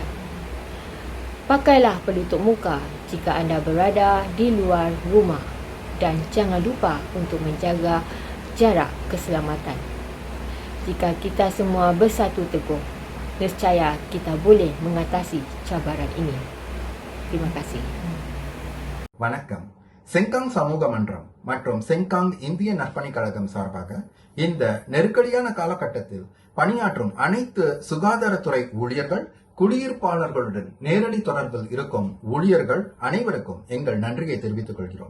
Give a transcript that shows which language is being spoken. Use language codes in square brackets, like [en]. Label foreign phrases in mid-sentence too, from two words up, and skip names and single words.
[ms] Pakailah pelitup muka jika anda berada di luar rumah dan jangan lupa untuk menjaga jarak keselamatan. Jika kita semua bersatu teguh, nescaya kita boleh mengatasi cabaran ini. Terima kasih. [ta] வணக்கம். செங்காங் சமூக மன்றம் மற்றும் செங்காங் இந்திய நற்பணி கழகம் சார்பாக இந்த நெருக்கடியான காலகட்டத்தில் பணியாற்றும் அனைத்து சுகாதாரத்துறை ஊழியர்கள், குடியிருப்பாளர்களுடன் நேரடி தொடர்பில் இருக்கும் ஊழியர்கள் அனைவருக்கும் எங்கள் நன்றியை தெரிவித்துக் கொள்கிறோம்.